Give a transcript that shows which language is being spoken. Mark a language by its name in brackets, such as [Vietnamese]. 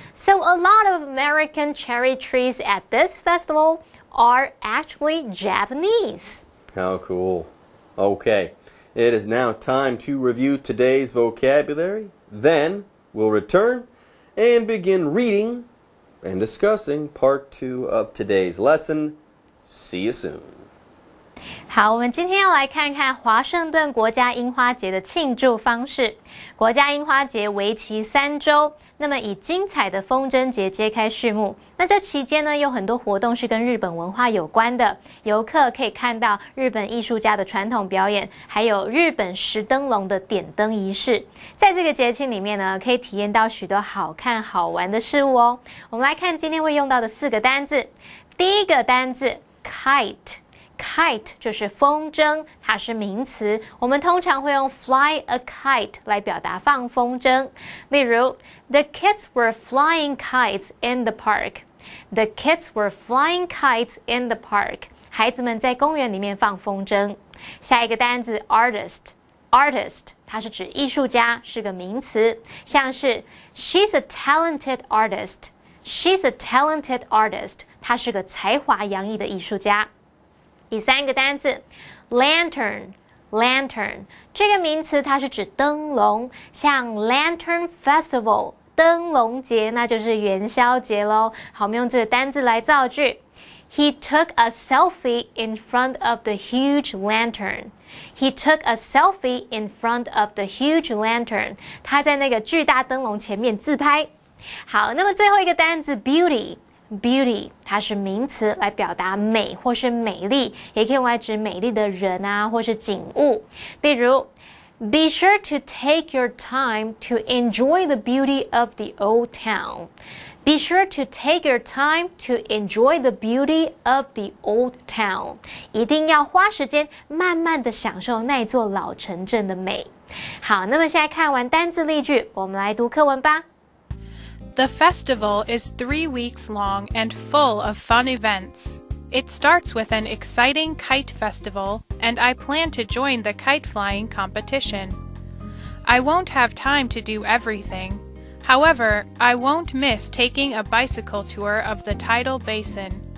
[English] So a lot of American cherry trees at this festival are actually Japanese. How cool. Okay, it is now time to review today's vocabulary. Then we'll return and begin reading and discussing part 2 of today's lesson. See you soon. [Chinese] 好，我们今天要来看看华盛顿国家樱花节的庆祝方式。国家樱花节为期3周，那么以精彩的风筝节揭开序幕。那这期间呢，有很多活动是跟日本文化有关的，游客可以看到日本艺术家的传统表演，还有日本石灯笼的点灯仪式。在这个节庆里面呢，可以体验到许多好看好玩的事物哦。我们来看今天会用到的4个单字。第一个单字 kite。Kite 就是风筝，它是名词。我们通常会用 [English] fly a kite [Chinese] 来表达放风筝。例如 [English] The kids were flying kites in the park. The kids were flying kites in the park. [Chinese] 孩子们在公园里面放风筝。下一个单字 artist。Artist 它是指艺术家，是个名词。像是 [English] She's a talented artist. She's a talented artist. [Chinese] 她是个才华洋溢的艺术家。第3个单字 lantern 这个名词它是指灯笼，像 Lantern Festival 灯笼节，那就是元宵节咯。好，我们用这个单字来造句。 [English] He took a selfie in front of the huge lantern. He took a selfie in front of the huge lantern. [Chinese] 他在那个巨大灯笼前面自拍。好，那么最后一个单字 beauty，它是名词，来表达美或是美丽，也可以用来指美丽的人啊，或是景物。例如 [English] Be sure to take your time to enjoy the beauty of the old town. Be sure to take your time to enjoy the beauty of the old town. [Chinese] 一定要花时间慢慢的享受那座老城镇的美。好，那么现在看完单字例句，我们来读课文吧。 [English] The festival is 3 weeks long and full of fun events. It starts with an exciting kite festival, and I plan to join the kite flying competition. I won't have time to do everything. However, I won't miss taking a bicycle tour of the tidal basin.